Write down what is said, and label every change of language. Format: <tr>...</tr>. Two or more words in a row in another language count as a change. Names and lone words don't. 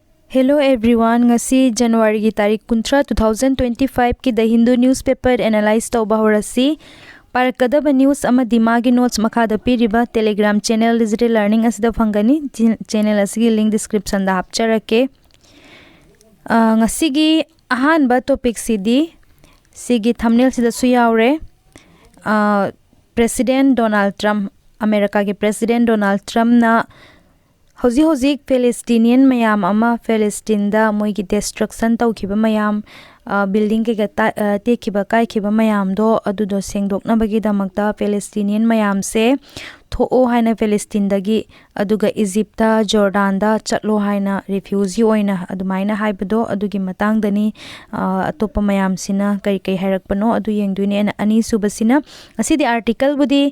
<en>Hello everyone,</en> <mni>ngasi January ki tarik 19 2025 ki The Hindu</mni> <en>newspaper analyze</en> <mni>tauba horasi parakadaba news ama dimagi notes makhada piriba Telegram</mni> <en>channel digital learning</en> <mni>asida phangani channel asigi link description da hapcharake ngasi gi ahan ba topic sidi sigi thumbnail sida su yaure President Donald Trump America ki President Donald Trump na Hozi Palestinian mayam ama Palestine da moi ki destruction tau khiba mayam building ke ga te khiba kai khiba mayam do adu do sengdok na bagi damakta Palestinian mayam se tho o haina Palestine dagi aduga Egypt da Jordan da chatlo haina refugee oina adumaina haibado adugi matang dani atopa mayam sina kai hairakpano adu yengduine na ani subasina asidi article budi</mni>